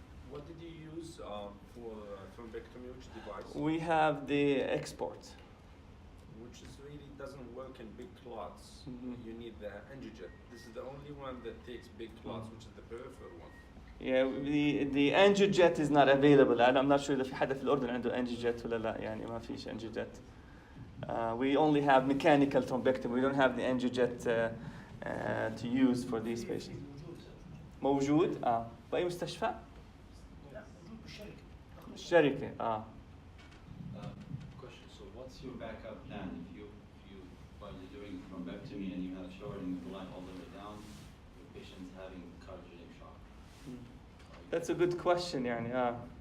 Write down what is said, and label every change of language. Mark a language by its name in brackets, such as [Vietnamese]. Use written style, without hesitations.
[English] What did you use for thrombectomy? Which device? We have the export. Which is really doesn't work in big clots. You need the angiojet. This is the only one that takes big clots, which is the peripheral one. Yeah, the angiojet is not available. I'm not sure [Arabic] إذا في حدا في الأردن عنده angiojet ولا لا. يعني ما فيش angiojet. [English] We only have mechanical thrombectomy. We don't have the angiojet to use for these patients. [Arabic] موجود؟ بأي مستشفى؟ الشركة. [English] Question. So what's your backup plan if you while you're doing thrombectomy and you have shortening of the line all the way down, the patient's having cardiogenic shock? That's a good question, يعني.